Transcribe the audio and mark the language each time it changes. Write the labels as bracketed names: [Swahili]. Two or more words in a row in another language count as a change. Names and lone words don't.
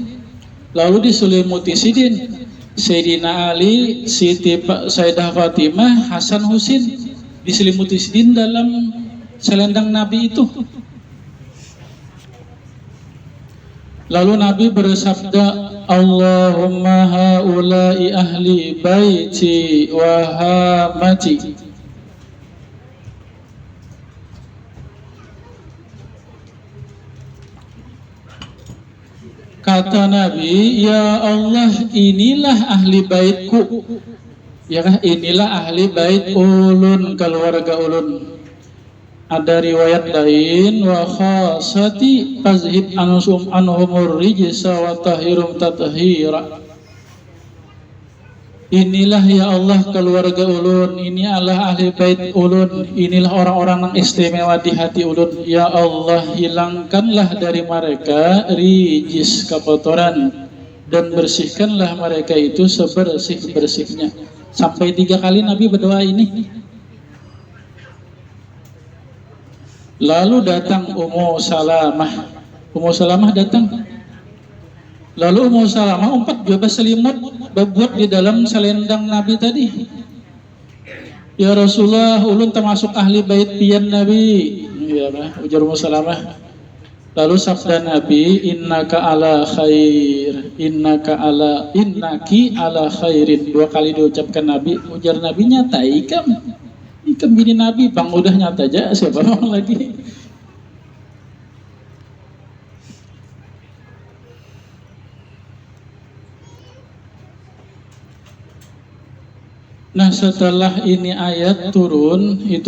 [Banjar] Lalu diselimuti Sidin. Sayyidina Ali, Sayyidah Fatimah, Hasan Husin diselimuti Sidin dalam selendang Nabi itu. Lalu Nabi bersabda, [Arabic] اللهم هؤلاء أهل بيتي وحامتي. [Banjar] Kata Nabi, ya Allah, inilah ahli baitku. Ya kah? Inilah ahli bait ulun, keluarga ulun. Ada riwayat lain, [Arabic] وخاصتي أذهب عنهم الرجس وطهرهم تطهيرا. [Banjar] Inilah ya Allah keluarga ulun, ini adalah ahli bait ulun, inilah orang-orang yang istimewa di hati ulun. Ya Allah, hilangkanlah dari mereka rijis, kotoran, dan bersihkanlah mereka itu sebersih-bersihnya. Sampai 3 kali Nabi berdoa ini. Lalu datang Ummu Salamah. Ummu Salamah datang. Lalu Ummu Salamah umpat juga selimut buat di dalam selendang Nabi tadi. [Arabic] يا رسول الله, [Banjar] ulun termasuk ahli bait pian Nabi. Ya, ujar Ummu Salamah. Lalu sabda Nabi, [Arabic] إنك على خير إنكِ على خير. [Banjar] 2 kali diucapkan Nabi. Ujar Nabi, nyata ikam bini Nabi, bang udah nyata aja, siapa orang lagi. Nah setelah ini ayat turun, itu